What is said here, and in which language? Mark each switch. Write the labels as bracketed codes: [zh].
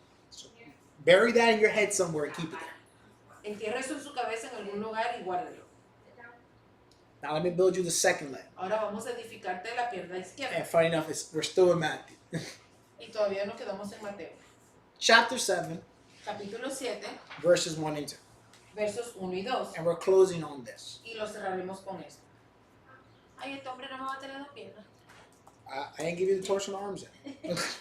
[en] So bury that in your head somewhere and keep it there. [es] Entierra eso en su cabeza en algún lugar y guárdalo. [en] Now let me build you the second leg. [es] Ahora vamos a edificarte la pierna izquierda. [en] And funny enough, we're still in Matthew. [es] Y todavía nos quedamos en Mateo. [en] Chapter 7, [es] Capítulo 7, [en] verses 1 and 2. [es] versos 1 y 2. [en] And we're closing on this. [es] Y lo cerraremos con esto. Ay, este hombre no me va a tener la pierna. [en] I didn't give you the torsion arms yet.